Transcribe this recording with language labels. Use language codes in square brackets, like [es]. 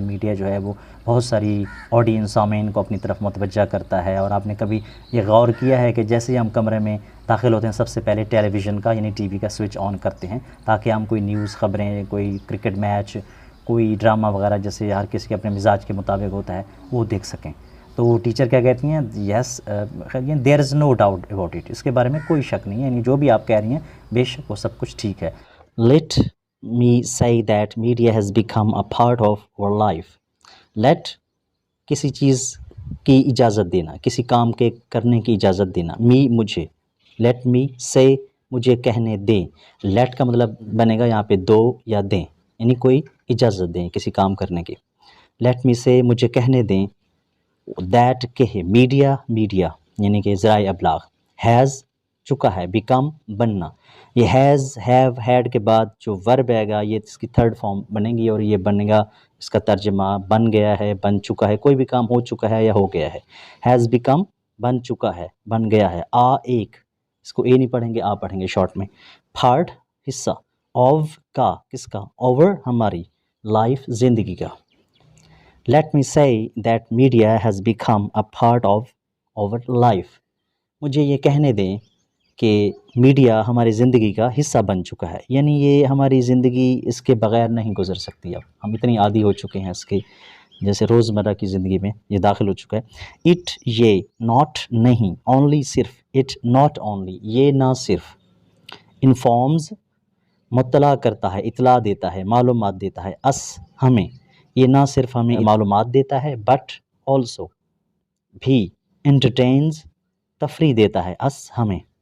[ur] Media جو ہے وہ بہت ساری آڈینس، سامعین کو اپنی طرف متوجہ کرتا ہے. اور آپ نے کبھی یہ غور کیا ہے کہ جیسے ہی ہم کمرے میں داخل ہوتے ہیں سب سے پہلے ٹیلی ویژن کا یعنی ٹی وی کا سوئچ آن کرتے ہیں تاکہ ہم کوئی نیوز، خبریں، کوئی کرکٹ میچ، کوئی ڈرامہ وغیرہ، جیسے ہر کسی کے اپنے مزاج کے مطابق ہوتا ہے، وہ دیکھ سکیں. تو ٹیچر کیا کہتی ہیں؟ [en] yes, there is no doubt about it, [ur] اس کے بارے میں کوئی شک نہیں ہے، یعنی جو بھی آپ کہہ رہی ہیں بے شک وہ سب کچھ ٹھیک ہے. [en] Let me say that media has become a part of our life. [ur] let کسی چیز کی اجازت دینا، کسی کام کے کرنے کی اجازت دینا. می مجھے، [en] let me say [ur] مجھے کہنے دیں. let کا مطلب بنے گا یہاں پہ دو یا دیں، یعنی کوئی اجازت دیں کسی کام کرنے کی. [en] let me say [ur] مجھے کہنے دیں that کہ میڈیا یعنی کہ ذرائع ابلاغ has چکا ہے، become بننا. یہ has have had کے بعد جو ورب آئے گا یہ اس کی تھرڈ فارم بنے گی اور یہ بنے گا اس کا ترجمہ بن گیا ہے، بن چکا ہے. کوئی بھی کام ہو چکا ہے یا ہو گیا ہے. [en] has become [ur] بن چکا ہے، بن گیا ہے. ایک، اس کو اے نہیں پڑھیں گے، پڑھیں گے شارٹ میں. پارٹ حصہ، of کا، کس کا؟ our ہماری، لائف زندگی کا. [en] Let me say that media has become a part of our life. [ur] مجھے یہ کہنے دیں کہ میڈیا ہماری زندگی کا حصہ بن چکا ہے، یعنی یہ ہماری زندگی اس کے بغیر نہیں گزر سکتی. اب ہم اتنی عادی ہو چکے ہیں اس کے، جیسے روزمرہ کی زندگی میں یہ داخل ہو چکا ہے. اٹ یہ، ناٹ نہیں، اونلی صرف، [en] it not only [ur] یہ نہ صرف، انفارمز مطلع کرتا ہے، اطلاع دیتا ہے، معلومات دیتا ہے، اس ہمیں، یہ نہ صرف ہمیں معلومات دیتا ہے، بٹ آلسو بھی، انٹرٹینز تفریح دیتا ہے، اس ہمیں.